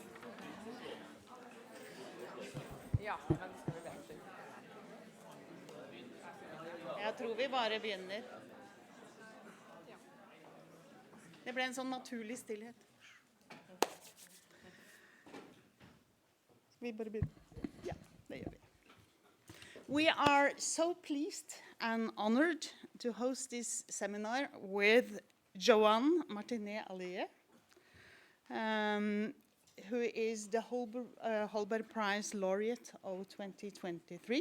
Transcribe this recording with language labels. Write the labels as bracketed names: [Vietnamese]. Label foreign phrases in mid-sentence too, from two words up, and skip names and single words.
[Norwegian] Ja, men skal vi vente? Jeg tror vi bare begynner. Det ble en sånn naturlig stillhet. Vi bare begynner. Ja, det gjør vi. [English] We are so pleased and honored to host this seminar with Joan Martinez-Alier, who is the Holbergpris laureate of 2023.